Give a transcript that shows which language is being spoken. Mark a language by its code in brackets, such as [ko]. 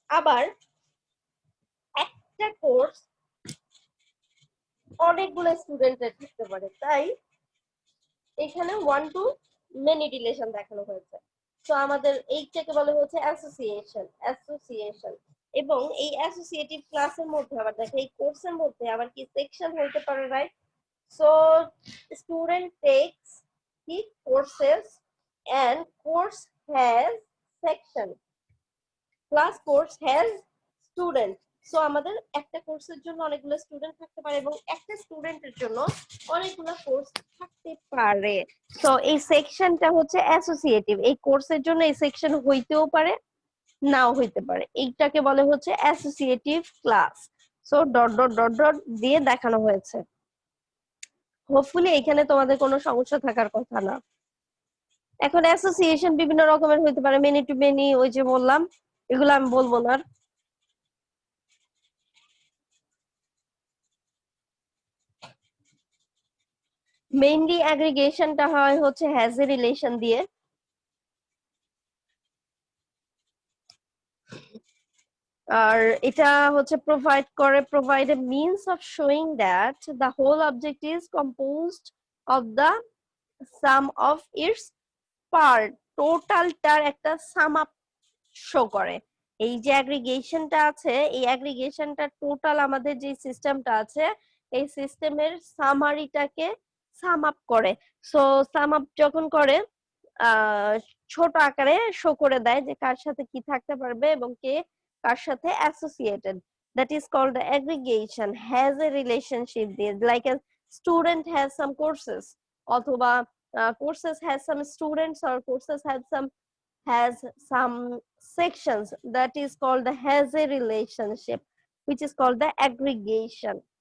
[bn] আবার একটা কোর্স অনেকগুলো স্টুডেন্টের থাকতে পারে, তাই এখানে ওয়ান টু মেনি রিলেশন দেখানো হয়েছে। তো আমাদের এইটাকে বলা হচ্ছে অ্যাসোসিয়েশন। এবং এই অ্যাসোসিয়েটিভ ক্লাসের মধ্যে আবার দেখো এই কোর্সের মধ্যে আবার কি সেকশন হতে পারে, রাইট? [en] So student takes কি courses and course has section plus course has student. [bn] So আমাদের একটা কোর্সের জন্য অনেকগুলো স্টুডেন্ট থাকতে পারে এবং একটা স্টুডেন্টের জন্য অনেকগুলো কোর্স থাকতে পারে। সো এই সেকশনটা হচ্ছে অ্যাসোসিয়েটিভ, এই কোর্সের জন্য এই সেকশন হইতেও পারে নাও হইতে পারে, এইটাকে বলে হচ্ছে associative class. So dot dot dot dot দিয়ে দেখানো হয়েছে। হোপফুলি এখানে তোমাদের কোনো সমস্যা থাকার কথা না। এখন অ্যাসোসিয়েশন বিভিন্ন রকমের হতে পারে, মেনি টু মেনি, ওই যে বললাম, এগুলো আমি বলবো না। মেইনলি অ্যাগ্রিগেশনটা হয় হচ্ছে হ্যাজ এ রিলেশন দিয়ে। আর এটা হচ্ছে [en] provide a means of showing that the whole object is composed of the sum of its part, [bn] টোটালটার একটা সাম আপ শো করে। এই যে অ্যাগ্রিগেশনটা আছে, এই অ্যাগ্রিগেশনটা টোটাল আমাদের যে সিস্টেমটা আছে এই সিস্টেমের সামারিটাকে সাম আপ করে। সো সাম আপ যখন করে ছোট আকারে শো করে দেয় যে কার সাথে কি থাকতে পারবে এবং কে কার সাথে associated. [en] That is called the aggregation has a relationship দিয়ে, like a student has some courses, অথবা courses has some students or courses has some sections, that is called the has a relationship, which is called the aggregation.